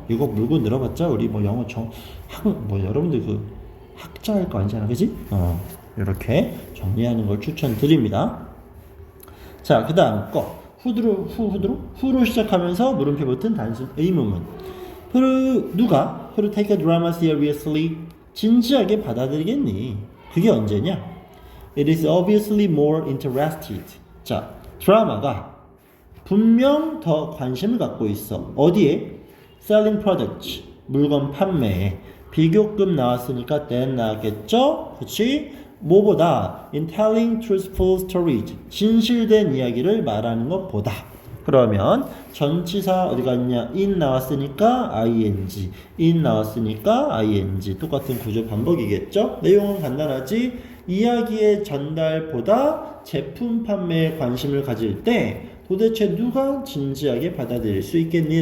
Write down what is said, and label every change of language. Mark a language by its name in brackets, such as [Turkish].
[Korean] 이거 물고 늘어봤자 우리 뭐 영어 뭐 여러분들 그 학자일 거 아니잖아, 그지? 이렇게 정리하는 걸 추천드립니다. 자, 그 다음 거 후로 시작하면서 물음표 붙은 단순 의문문. [English] 누가 take a drama seriously [Korean] 진지하게 받아들이겠니? 그게 언제냐? [English] It is obviously more interested. [Korean] 자, 드라마가 분명 더 관심을 갖고 있어. 어디에? [English] Selling products. [Korean] 물건 판매에. 비교급 나왔으니까 then 나왔겠죠? 그치? 뭐보다 [English] in telling truthful stories. [Korean] 진실된 이야기를 말하는 것보다. 그러면 전치사 어디 갔냐? in 나왔으니까 in 나왔으니까 ing 똑같은 구조 반복이겠죠? 내용은 간단하지? 이야기의 전달보다 제품 판매에 관심을 가질 때 도대체 누가 진지하게 받아들일 수 있겠니?